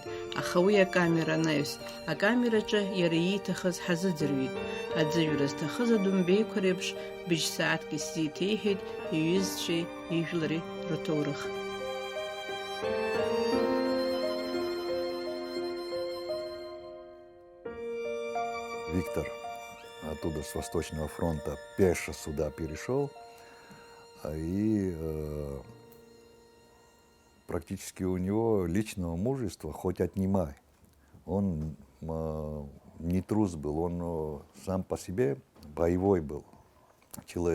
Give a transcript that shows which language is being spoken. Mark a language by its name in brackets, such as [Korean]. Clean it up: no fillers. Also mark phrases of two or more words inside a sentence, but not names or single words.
[Abkhazian] Аха уи акамера анаҩс, акамераҿы иара ииҭахыз ҳазыӡырҩит. Аӡыҩра зҭахыз адумбеиқәа реиԥш быжь-сааҭк исзеиҭеиҳәеит иҩызцәеи ижәлари рҭоурых. [Russian] Виктор оттуда, с Восточного фронта, пеше сюда перешел, и практически у него личного мужества хоть отнимай. Он не трус был, он сам по себе боевой был человек.